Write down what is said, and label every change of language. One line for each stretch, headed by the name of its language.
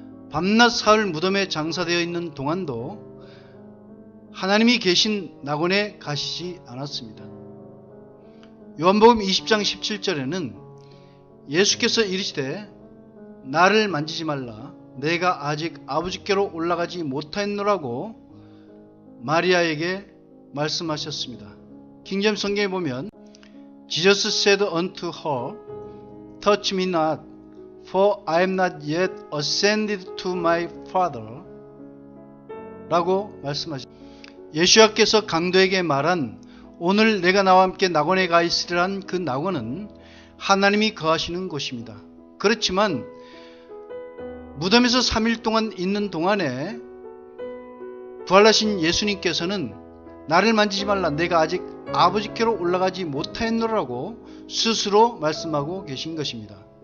Korean: 밤낮 사흘 무덤에 장사되어 있는 동안도 하나님이 계신 낙원에 가시지 않았습니다. 요한복음 20장 17절에는 예수께서 이르시되 나를 만지지 말라 내가 아직 아버지께로 올라가지 못하였노라고 마리아에게 말씀하셨습니다. 킹제임스 성경에 보면
English: Jesus said unto her, Touch me not, for I am not yet ascended to my Father
Korean: 라고 말씀하셨습니다. 예수께서 강도에게 말한 오늘 내가 나와 함께 낙원에 가 있으리란 그 낙원은 하나님이 거하시는 곳입니다. 그렇지만 무덤에서 3일 동안 있는 동안에 부활하신 예수님께서는 나를 만지지 말라 내가 아직 아버지께로 올라가지 못하였노라고 스스로 말씀하고 계신 것입니다.